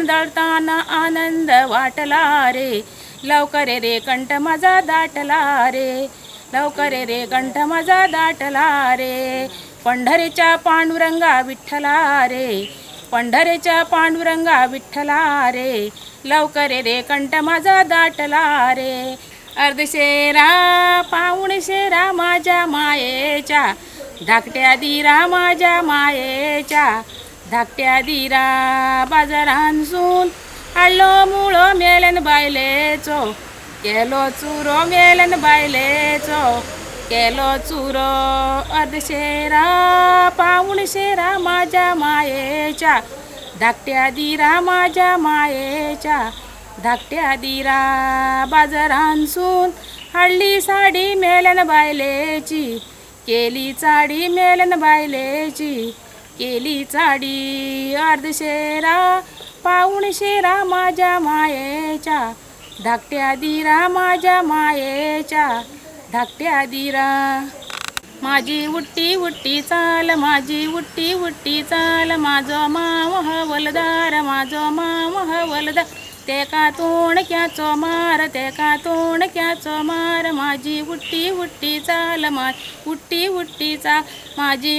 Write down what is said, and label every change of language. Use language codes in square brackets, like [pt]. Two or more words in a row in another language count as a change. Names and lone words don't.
[mr] दळताना आनंद वाटला रे लवकर रे कंठ माझा दाटला रे लवकर रे कंठ माझा दाटला रे पंढरीच्या पांडुरंगा विठ्ठला रे पंढरीच्या पांडुरंगा विठ्ठला रे लवकर रे कंठ माझा दाटला रे अर्धशेरा पाऊणशेरा माझ्या मायेच्या धाकट्या दिरा माझ्या मायेच्या धाकट्या दिरा [kok] बाजारांसून आलो मुळो मेलन बायलेचो केलो चुरो मेलन बायलेचो केलो चुरो [mr] अर्धशेरा पाऊणशेरा माझ्या मायेच्या धाकट्या दिरा [kok] माझ्या मायेच्या धाकट्या दिरा बाजारांसून हाडली साडी मेलन बायलेची केली चाडी [mr] मेलन बायलेची केली चाडी अर्धशेरा पाऊणशेरा माझ्या मायेच्या धाकट्या दिरा माझ्या मायेच्या धाकट्या दिरा माझी उट्टी उट्टी चाल माझी उट्टी उट्टी चाल [kok] माझो माव हवलदार माझो माव हवलदार ते का तोंडक्याचो मार ते का तोंडक्याचो मार [mr] माझी उट्टी उट्टी चाल उट्टी उट्टी चाल माझी